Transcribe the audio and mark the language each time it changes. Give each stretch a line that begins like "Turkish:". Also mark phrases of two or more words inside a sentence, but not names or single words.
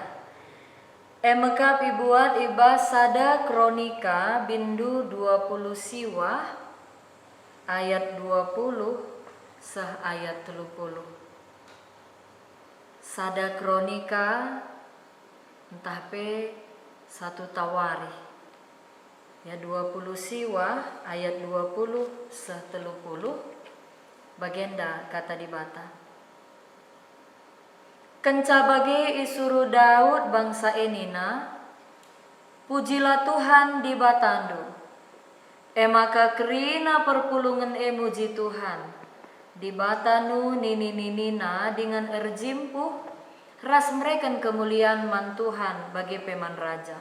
Batak Karo: Emekap ibuat ibas sada kronika bindu 20 siwa ayat 20 sah ayat 30. Sada kronika entah pe satu tawari ya 20 siwa ayat 20 sah 30 bagenda kata di bata. Kenca bagi isuru Daud bangsa enina, pujilah Tuhan di batandu, maka kerina perpulungan muji Tuhan, di batanu nini-ninina dengan erjimpuh, ras mereken kemuliaan man Tuhan bagi peman raja.